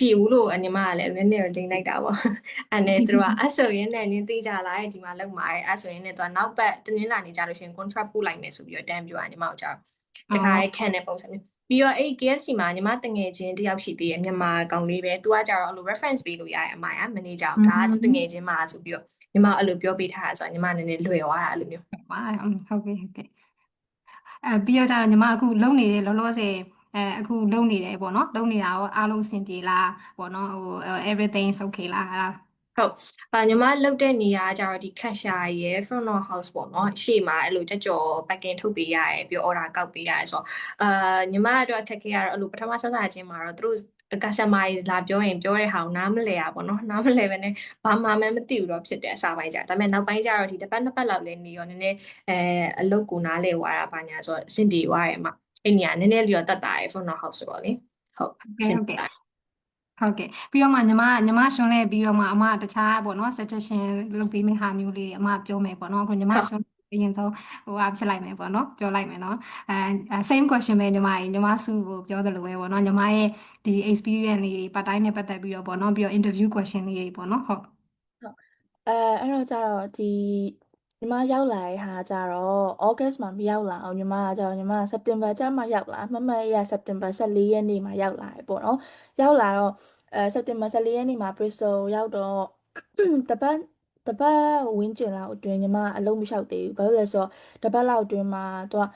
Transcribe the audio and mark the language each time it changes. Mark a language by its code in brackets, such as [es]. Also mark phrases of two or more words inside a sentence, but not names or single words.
[my] ဘူးလို့ညီမကလည်းနည်းနည်းလိမ့်လိုက်တာပေါ့အဲ့နဲ့သူတို့ကအဲ့ဆိုရင်လည်းနင်းသိကြလားဒီမှာလောက်မှာအဲ့ဆိုရင်လည်းသူကနောက်ပတ်တင်းလာနေကြလို့ရှိရင် contract ပို့လိုက်မယ်ဆိုပြီးတော့တန်းပြောတာညီမကိုကြောက်တခါလေးခံတဲ့ပုံစံမျိုးပြီးတော့အဲ့ KFC မှာညီမတငယ်ချင်းတယောက်ရှိသေးတယ်မြန်မာကောင်လေးပဲသူကကြတော့အဲ့လို reference ပေးလို့ရတယ်အမရ manager ဒါကသူတငယ်ချင်းမှာဆိုပြီးတော့ညီမအဲ့လိုပြောပေးထားတာဆိုတော့ညီမနည်းနည်းလွယ်သွားတာအဲ့လိုမျိုး ပါဟုတ်ကဲ့ပြီးတော့ကြတော့ညီမအခုလုံနေတယ်လောလောဆယ်အခုလုံနေတယ်ပေါ့နော်လုံနေတာရောအားလုံးအဆင်ပြေလားပေါ့နော်ဟို [en] everything is okay [my] လားအဲ့ဒါ ဟုတ်ညီမလုတ်တဲ့နေရာကျတော့ဒီ cashier ရဲ့ [en] front of house [my] ပေါ့နော်ရှေ့မှာအဲ့လိုကြော် packing ထုတ်ပေးရတယ်ပြီး order ကောက်ပေးရတယ်ဆိုတော့ညီမအတွက်အခက်ခဲရတော့အဲ့လိုပထမဆက်စားချင်းမှာတော့သူတို့ customer လာပြောရင်ပြောတဲ့ဟာကိုနားမလည်ရပါတော့နားမလည်ပဲနဲ့ဘာမှမသိဘူးတော့ဖြစ်တယ်အစားပိုင်းကြဒါပေမဲ့နောက်ပိုင်းကျတော့ဒီတစ်ပတ်နှစ်ပတ်လောက်လေးနေရောနည်းနည်းအလုပ်ကိုနားလည်သွားတာဘာညာဆိုတော့အဆင်ပြေသွားတယ်အမအဲ့နေရာနည်းနည်းလျော်တက်တာရယ် [en] front of house [my] ဆိုတော့လေဟုတ် ဟုတ်ကဲ့ပြီးတော့မှညီမရှွန်လဲပြီးတော့မှအမတခြားပေါ့နော် suggestion လုပ်ပေးမယ့်ဟာမျိုးလေးအမပြောမယ်ပေါ့နော်အခုညီမရှွန်အရင်ဆုံးဟိုအဖြစ်လိုက်မယ်ပေါ့နော်ပြောလိုက်မယ်နော် [en] same question [my] ပဲညီမစုကိုပြောသလိုပဲပေါ့နော်ညီမရဲ့ဒီ experience လေးတွေ [en] part time [my] နဲ့ပတ်သက်ပြီးတော့ပေါ့နော်ပြီးတော့ [en] interview question [my] လေးတွေပေါ့နော်ဟုတ် အဲ့တော့ကျတော့ဒီညီမရောက်လာတဲ့ဟာကျတော့ August မှာမရောက်လာအောင်ညီမကကျတော့ညီမ September ကျမှရောက်လာမှတ်ရ September 14ရက်နေ့မှာရောက်လာတယ်ပေါ့နော်ရောက်လာတော့September 14ရက်နေ့မှာ Bristol ရောက်တော့တပတ်ဝင်းကျင်လောက်အတွင်းညီမအလုံးမလျှောက်သေးဘူးဘာလို့လဲဆိုတော့တပတ်လောက်အတွင်းမှာသူက